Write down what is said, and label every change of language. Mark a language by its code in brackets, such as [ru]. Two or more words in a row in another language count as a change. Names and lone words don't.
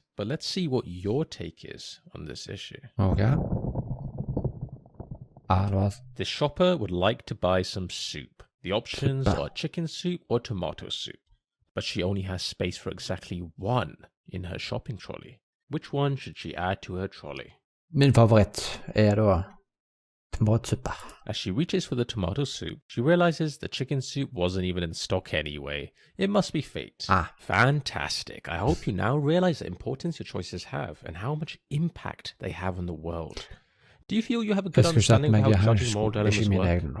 [en] But let's see what your take is on this issue. Okay. The shopper would like to buy some soup. The options are chicken soup or tomato soup. But she only has space for exactly one in her shopping trolley. Which one should she add to her trolley? [no] Min favoritt da tomatsuppe. [en] As she reaches for the tomato soup, she realizes the chicken soup wasn't even in stock anyway. It must be fate. Fantastic. I hope you now realize the importance your choices have and how much impact they have on the world. Do you feel you have a good understanding of how judging moral dilemmas work?